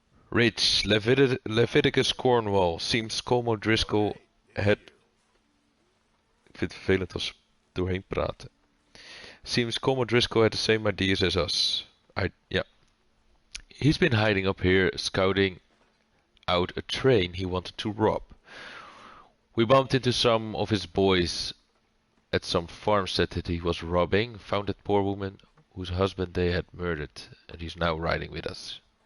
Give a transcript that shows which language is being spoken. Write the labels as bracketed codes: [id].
[en] Ridge, Leviticus Cornwall, seems Como Driscoll had... [nl] Ik vind het vervelend als we doorheen praten. [en] Seems Como Driscoll had the same ideas as us. Yeah. He's been hiding up here, scouting out a train he wanted to rob. We bumped into some of his boys at some farmstead that he was robbing, found that poor woman whose husband they had murdered, and he's now riding with us.